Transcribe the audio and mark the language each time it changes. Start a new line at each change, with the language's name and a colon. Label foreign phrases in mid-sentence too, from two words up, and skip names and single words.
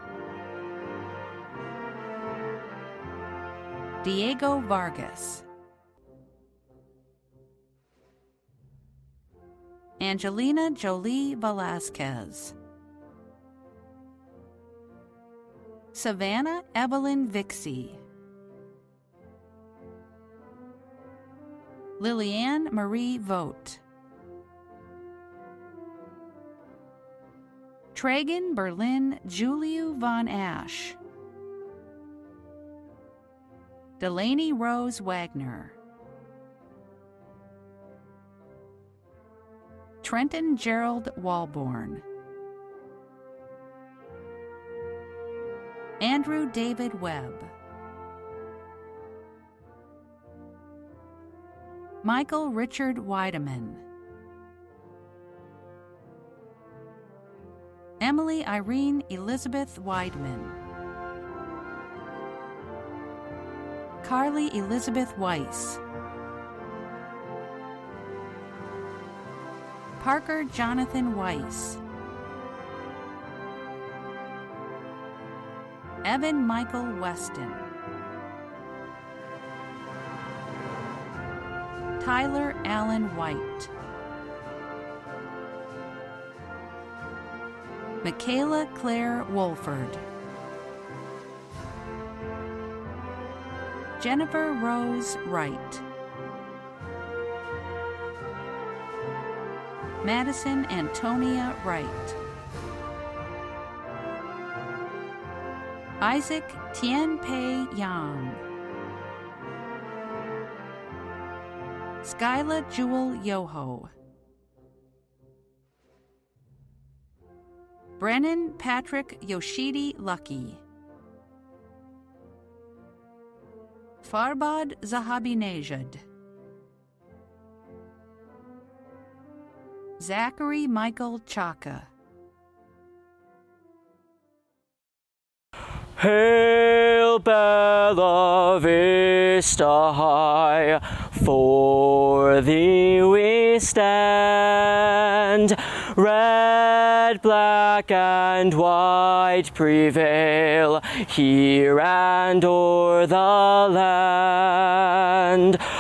English: Diego Vargas, Angelina Jolie Velasquez, Savannah Evelyn Vixie, Liliane Marie Vogt, Tragan Berlin Juliu von Ash, Delaney Rose Wagner, Trenton Gerald Walborn, Andrew David Webb, Michael Richard Weideman, Emily Irene Elizabeth Weidman, Carly Elizabeth Weiss, Parker Jonathan Weiss, Evan Michael Weston, Tyler Allen White, Michaela Claire Wolford, Jennifer Rose Wright, Madison Antonia Wright, Isaac Tianpei Yang, Skyla Jewel Yoho, Brennan Patrick Yoshidi Lucky, Farbad Zahabinejad, Zachary Michael Chaka, Hail Bella Vista High, for thee we stand. Red, black, and white prevail here and o'er the land.